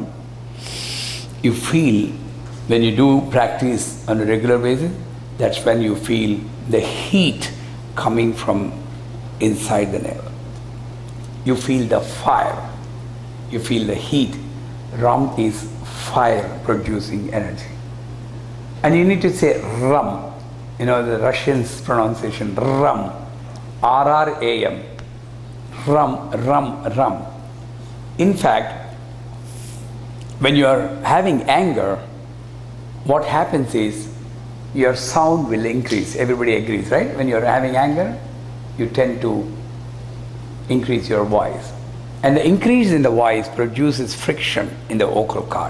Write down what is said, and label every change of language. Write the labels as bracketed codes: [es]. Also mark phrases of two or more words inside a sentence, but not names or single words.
[en] You feel, when you do practice on a regular basis, that's when you feel the heat coming from inside the navel. You feel the fire. You feel the heat. Ram is fire producing energy. And you need to say rum. You know the Russians pronunciation, rum. RRAM. Rum, rum, rum. In fact, when you are having anger, what happens is your sound will increase. Everybody agrees, right? When you are having anger, you tend to increase your voice. And the increase in the voice produces friction in the vocal cord.